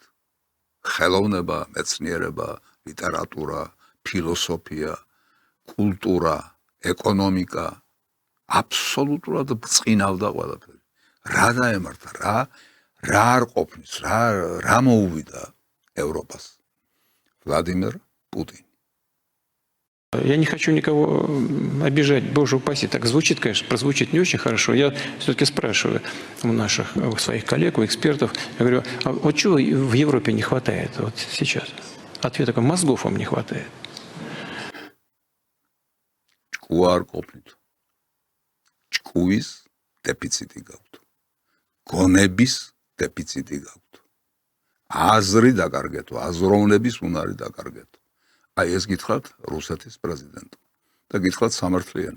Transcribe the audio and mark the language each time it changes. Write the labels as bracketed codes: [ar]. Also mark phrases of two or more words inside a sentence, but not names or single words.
[ka] ხელოვნება, მეცნიერება, ლიტერატურა, ფილოსოფია, კულტურა, ეკონომიკა აბსოლუტურად ბრწყინავდა ყველაფერი. რა დაემართა, რა არ ყოფნის, რა მოუვიდა ევროპას? [ru] Владимир Путин. Я не хочу никого обижать, боже упаси, так звучит, конечно, прозвучит не очень хорошо. Я все-таки спрашиваю у своих коллег, у экспертов, я говорю, а вот чего в Европе не хватает вот сейчас? Ответ такой, мозгов вам не хватает. [ka] Ჭკუარ ყოფნით. ჭკუის დეფიციტი გაქვთ. გონების დეფიციტი გაქვთ. აზრი დაკარგეთ, აზროვნების უნარი დაკარგეთ. აი ეს გითხრათ რუსეთის პრეზიდენტმა და გითხრათ სამართლიანად.